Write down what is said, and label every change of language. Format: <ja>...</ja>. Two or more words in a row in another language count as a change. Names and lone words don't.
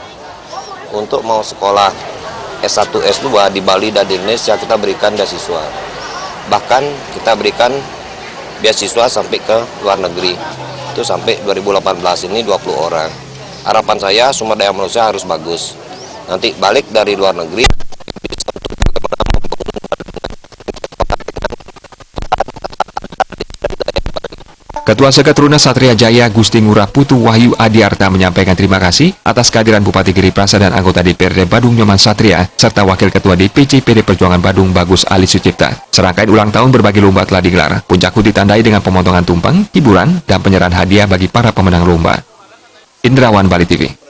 <id>Untuk mau sekolah S1, S2 di Bali dan di Indonesia, kita berikan beasiswa. Bahkan kita berikan beasiswa sampai ke luar negeri. Itu sampai 2018 ini 20 orang. Harapan saya sumber daya manusia harus bagus. Nanti balik dari luar negeri bisa untuk bagaimana Ketua Sekatruna Satria Jaya Gusti Ngurah Putu Wahyu Adiarta menyampaikan terima kasih atas kehadiran Bupati Giri Praste dan anggota DPRD Badung Nyoman Satria serta Wakil Ketua DPC PD Perjuangan Badung Bagus Alit Sucipta. Serangkaian ulang tahun berbagai lomba telah digelar. Puncak HUT ditandai dengan pemotongan tumpeng, hiburan, dan penyerahan hadiah bagi para pemenang lomba. Indrawan, Bali TV.</id>